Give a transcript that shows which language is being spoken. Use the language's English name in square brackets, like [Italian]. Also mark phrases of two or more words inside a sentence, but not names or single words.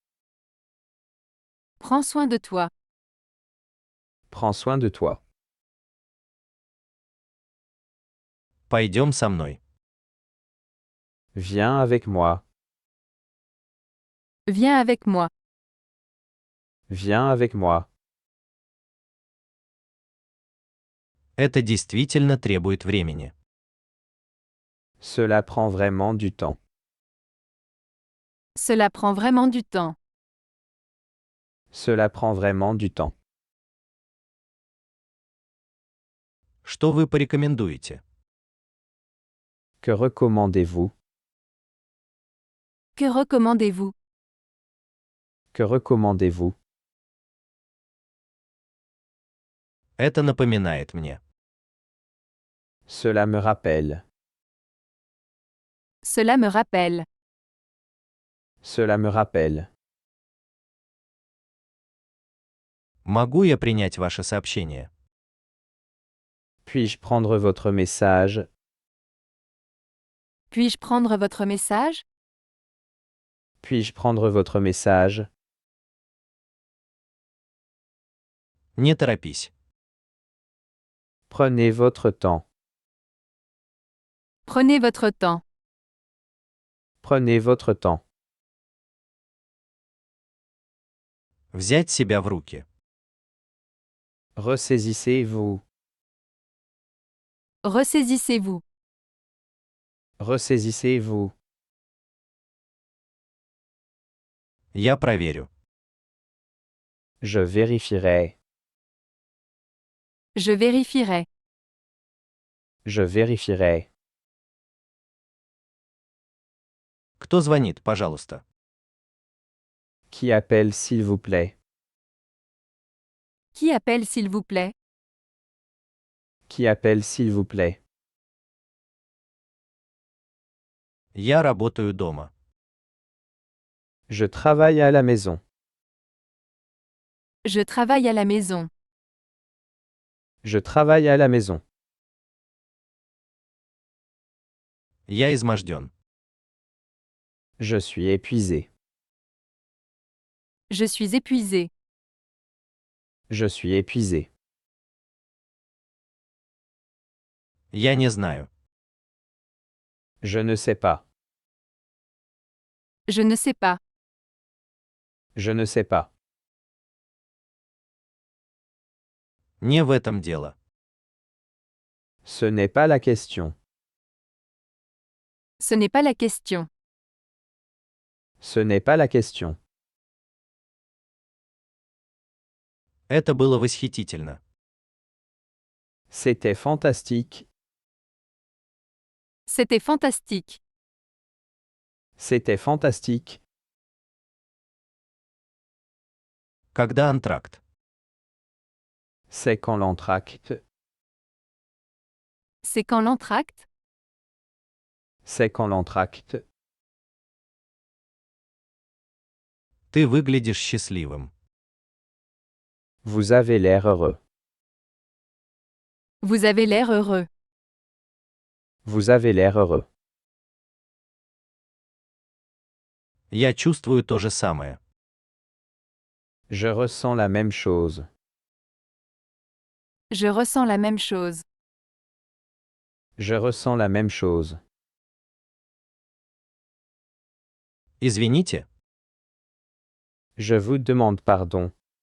[French] Prends soin de toi. Prends soin de toi. [Russian] Пойдем со мной. [French] Viens avec moi. Viens avec moi. Viens avec moi. [Russian] Это действительно требует времени. [French] Cela prend vraiment du temps. Cela prend vraiment du temps. Cela prend vraiment du temps. [Russian] Что вы порекомендуете? [French] Que recommandez-vous? Que recommandez-vous? Que recommandez-vous? [Russian] Это напоминает мне. [French] Cela me rappelle. Cela me rappelle. Cela me rappelle. [Russian] Могу я принять ваше сообщение? [French] Puis-je prendre votre message? Puis-je prendre votre message? Puis-je prendre votre message? [Russian] Не торопись. [French] Prenez votre temps. Prenez votre temps. Prenez votre temps. [Russian] Взять себя в руки. [French] Ressaisissez-vous. Ressaisissez-vous. Ressaisissez-vous. [Russian] Я проверю. [French] Je vérifierai. Je vérifierai. Je vérifierai. [Russian] Кто звонит, пожалуйста? [French] Qui appelle s'il vous plaît? Qui appelle s'il vous plaît? Qui appelle s'il vous plaît? [Russian] Я работаю дома. [French] Je travaille à la maison. Je travaille à la maison. Je travaille à la maison. [Russian] Я изможден. [French] Je suis épuisé. Je suis épuisé. Je suis épuisé. [Russian] Я не знаю. [French] Je ne sais pas. Je ne sais pas. Je ne sais pas. [Russian] Не в этом дело. [French] Ce n'est pas la question. Ce n'est pas la question. Ce n'est pas la question. [Russian] Это было восхитительно. [French] C'était fantastique. C'était fantastique. C'était fantastique. [Russian] Когда антракт? [French] C'est quand l'entracte. C'est quand l'entracte? C'est quand l'entracte. [Russian] Ты выглядишь счастливым. [French] Vous avez l'air heureux. Vous avez l'air heureux. Vous avez l'air heureux. [Russian] Я чувствую то же самое. [French] Je ressens la même chose. Je ressens la même chose. Je ressens la même chose. [Russian] Извините? [French] Je vous demande pardon.